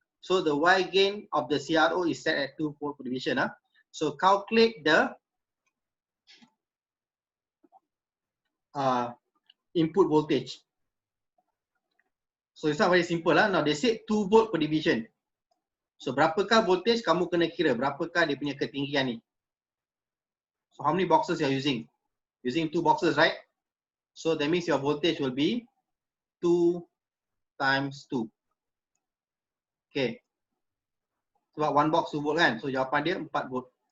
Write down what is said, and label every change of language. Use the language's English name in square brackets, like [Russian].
[English] So the Y gain of the CRO is set at 2 volt per division. So calculate the input voltage. So it's not very simple lah. Now they say 2 volt per division. [Malay] So berapakah voltage kamu kena kira, berapakah dia punya ketinggian ni. [English] So how many boxes you are using? Using 2 boxes, right? So that means your voltage will be 2 times 2. [Malay] Okay. Sebab 1 box 2 volt kan. So jawapan dia 4 volt.